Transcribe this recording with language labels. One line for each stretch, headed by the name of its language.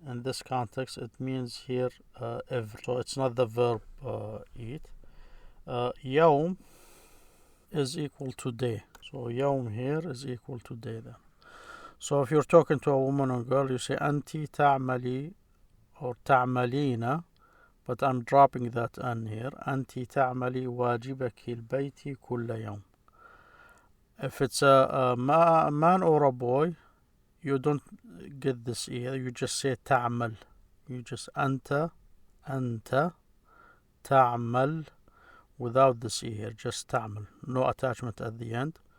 English: In this context, it means here every. So it's not the verb eat. Yawm is equal to day. So yawm here is equal to day then. So if you're talking to a woman or girl, you say أنتِ تعملي or تعملين, but I'm dropping that N here.
Arabic: أنتِ تعملي واجبك البيت كل يوم.
English: If it's a man or a boy, you don't get this E. You just say تعمل. You just أنت تعمل without this E here. Just تعمل. No attachment at the end.